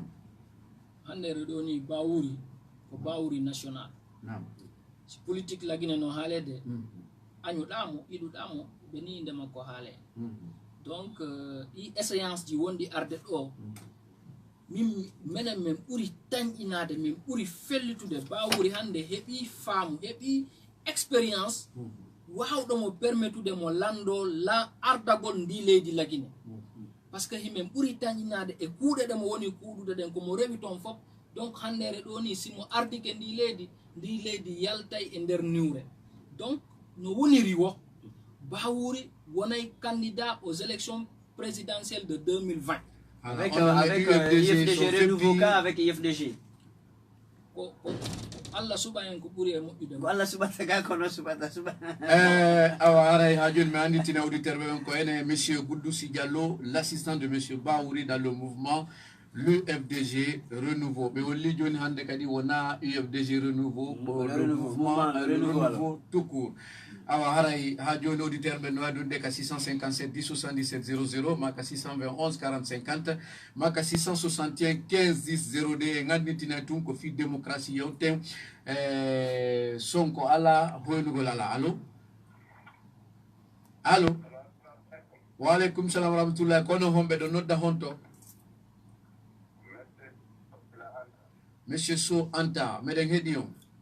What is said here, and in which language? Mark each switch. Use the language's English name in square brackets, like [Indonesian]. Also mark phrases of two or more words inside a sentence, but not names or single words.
[Fula] handere ɗo ni Bawouri ko Bawouri national si politique Laguiné no haalede añuɗamo iɗuɗamo ɓe ni inde makko haale donc ɗi échéance ji wondi arde ɗo minen min ɓuri tañƴinade min ɓuri fellitude Bawouri hande heeɓi faamu heeɓi expérience wawɗomo permettude mo lando ardagol ndi leydi Laguiné [French] par ce que [Fula] himin ɓuri tañƴinade e kuuɗe ɗe mo woni kuuɗude ɗen komo rewi toon fof donc handere ɗo ni simo ardike ndi leydi yaltay e nder niwre donc no woniri wo Bawouri wonay [French] candidat aux élections présidentielles de 2020 avec UFDG renouveau ka avec UFDG [Fula] ko Allah suɓa en ko ɓuuri e moƴƴude ko Allah suɓata ga kono suɓata suɓa awa aray ha joni mi anditina auditeur ɓe ɓen ko ene [French] monsieur Goudoussi Diallo l'assistant de monsieur Bawouri dans le mouvement l'UFDG renouveau [Fula] ɓe holli joni hande kadi wona UFDG renouveau [French] le mouvement renouveau tout court [Fula] awa haray ha joni auditeur ɓe no waɗude ka 657 10 77 00 maka 621 40 50 maka 661 15 10 02 e gandintina tun ko fi démocratie yewten Sonko ala hoynugol ala allo [Arabic] وعليكم السلام ورحمة الله [Fula] kono homɓe ɗo nodda honto Monsieur So Anta meden hedi on